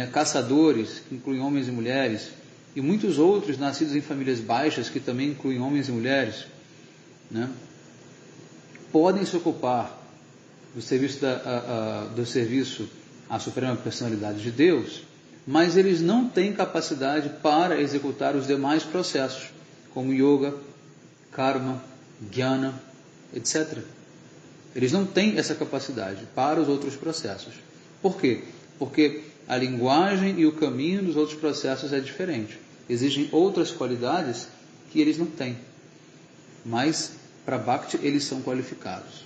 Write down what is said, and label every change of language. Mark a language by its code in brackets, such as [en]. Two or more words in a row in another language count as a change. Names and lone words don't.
[pt] Caçadores, que incluem homens e mulheres, e muitos outros nascidos em famílias baixas, que também incluem homens e mulheres, né? Podem se ocupar do serviço à Suprema Personalidade de Deus, mas eles não têm capacidade para executar os demais processos, como yoga, karma, jnana, etc. Eles não têm essa capacidade para os outros processos. Por quê? Porque a linguagem e o caminho dos outros processos é diferente. Exigem outras qualidades que eles não têm. Mas, para Bhakti, eles são qualificados.